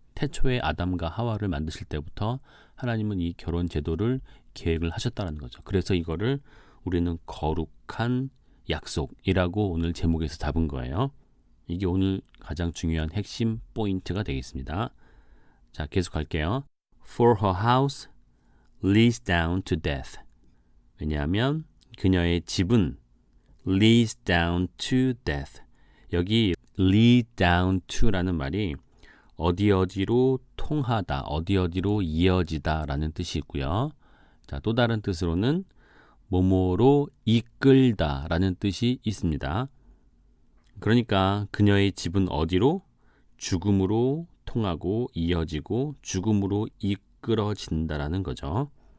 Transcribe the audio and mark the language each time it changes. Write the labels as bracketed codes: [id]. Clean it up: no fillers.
[ko] 태초에 아담과 하와를 만드실 때부터 하나님은 이 결혼 제도를 계획을 하셨다는 거죠. 그래서 이거를 우리는 거룩한 약속이라고 오늘 제목에서 잡은 거예요. 이게 오늘 가장 중요한 핵심 포인트가 되겠습니다. 자, 계속 할게요. [en] For her house leads down to death. [ko] 왜냐하면 그녀의 집은 [en] leads down to death. [ko] 여기 [en] lead down to [ko] 라는 말이 어디어디로 통하다, 어디어디로 이어지다 라는 뜻이 있고요. 자, 또 다른 뜻으로는 뭐뭐로 이끌다 라는 뜻이 있습니다. 그러니까 그녀의 집은 어디로? 죽음으로 통하고 이어지고 죽음으로 이끌어진다라는 거죠.